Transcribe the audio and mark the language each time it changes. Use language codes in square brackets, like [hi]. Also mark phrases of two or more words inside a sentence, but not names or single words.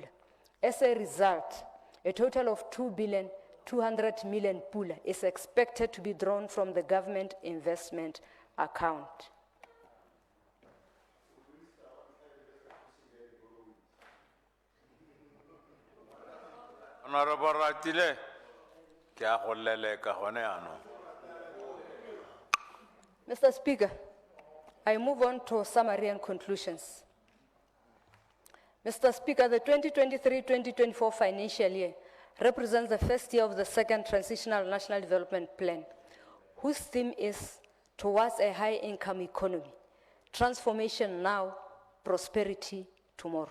[en] As a result, a total of 2,200 million pool is expected to be drawn from the government investment account. Honorable Ratile, kya khollele ka hone ano. Mr. Speaker, I move on to summary and conclusions. Mr. Speaker, the 2023-2024 financial year represents the first year of the second Transitional National Development Plan, whose theme is towards a high-income economy, transformation now, prosperity tomorrow.